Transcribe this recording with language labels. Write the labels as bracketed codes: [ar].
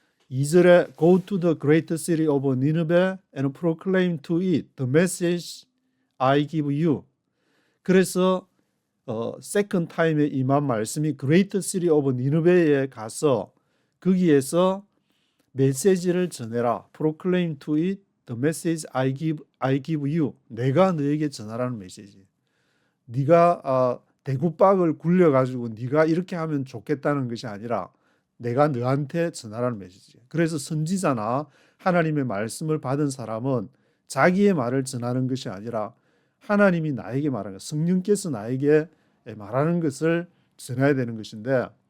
[en] 2절에 Go to the great city of Nineveh and proclaim to it the message I give you. [ko] 그래서 세컨드 타임에 임한 말씀이 [en] Great City of Nineveh [ko] 에 가서 거기에서 메시지를 전해라. [en] Proclaim to it the message I give you. [ko] 내가 너에게 전하라는 메시지. 네가 대구박을 굴려가지고 네가 이렇게 하면 좋겠다는 것이 아니라 내가 너한테 전하라는 메시지. 그래서 선지자나 하나님의 말씀을 받은 사람은 자기의 말을 전하는 것이 아니라 하나님이 나에게 말하는 것, 성령께서 나에게 말하는 것을 전해야 되는 것인데,